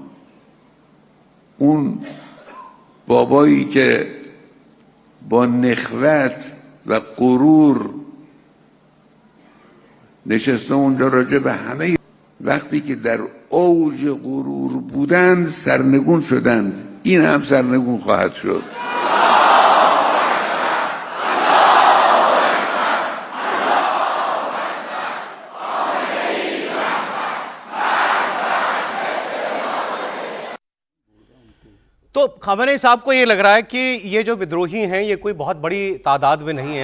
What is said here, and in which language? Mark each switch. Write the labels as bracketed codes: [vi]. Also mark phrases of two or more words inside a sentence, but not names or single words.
[fa] اون بابایی که با نخوت و غرور نشسته اونجا راجع به همه، وقتی که در اوج غرور بودند سرنگون شدند، این هم سرنگون خواهد شد. [hi] तो खमनी साहब को ये लग रहा है कि ये जो विद्रोही हैं ये कोई बहुत बड़ी तादाद में नहीं है।